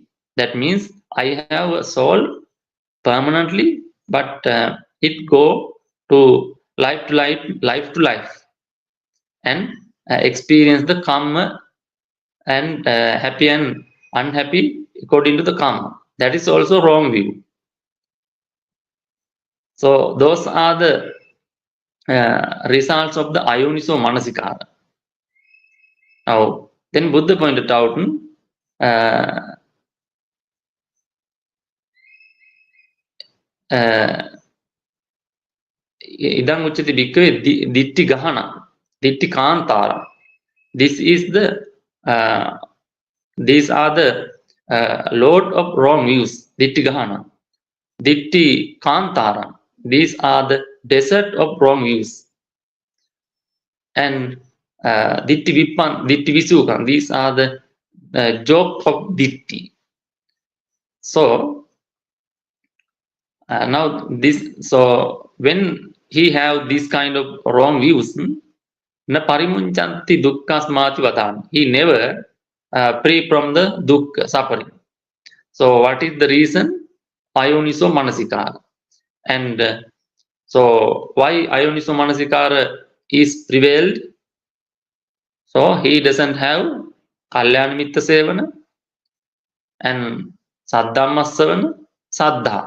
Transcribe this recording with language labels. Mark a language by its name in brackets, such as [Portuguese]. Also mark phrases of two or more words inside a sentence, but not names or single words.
[English] That means I have a soul permanently, but it go to life to life, and experience the karma and happy and unhappy according to the karma. That is also wrong view. So those are the results of the Ayonisomanasikāra. Now, then Buddha pointed out, [Pali] idam uchati bhikkhave ditti gahana, ditti kāntara. [English] These are the load of wrong views. [Pali] Ditti gahana, ditti kāntara. [English] These are the desert of wrong views. And [Pali] ditti visukan. [English] These are the joke of ditti. So now so when he have this kind of wrong views, [Pali] na parimunchanti dukkasmati vadāni. [English] He never free from the dukkha, suffering. So what is the reason? Ayonisomanasikāra. And so why Ayonisomanasikāra is prevailed? So he doesn't have [Pali] kalyana mitta sevana [English] and [Pali] saddhammassa saddha.